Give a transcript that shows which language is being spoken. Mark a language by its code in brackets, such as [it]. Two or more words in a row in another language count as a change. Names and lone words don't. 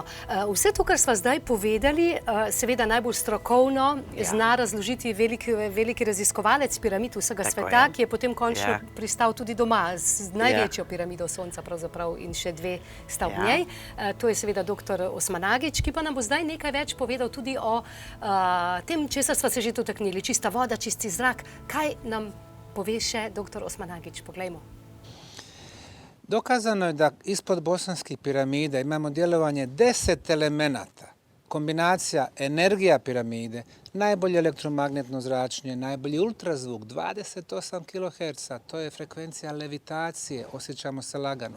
[sl] Vse to, kar sva zdaj povedali, seveda najbolj strokovno zna razložiti veliki raziskovalec piramid vsega sveta, ki je potem končno pristal tudi doma z največjo piramido Sonca pravzaprav in še 2 sta v njej. To je seveda dr. Osmanagić, ki pa nam bo zdaj nekaj več povedal tudi o tem, česar sva se že dotaknili. Čista voda, čisti zrak. Kaj nam pove še dr. Osmanagić? Poglejmo. [bs] Dokazano je da ispod bosanskih piramida imamo djelovanje 10 elemenata. Kombinacija energija piramide, najbolje elektromagnetno zračenje, najbolji ultrazvuk, 28 kHz, to je frekvencija levitacije, osjećamo se lagano.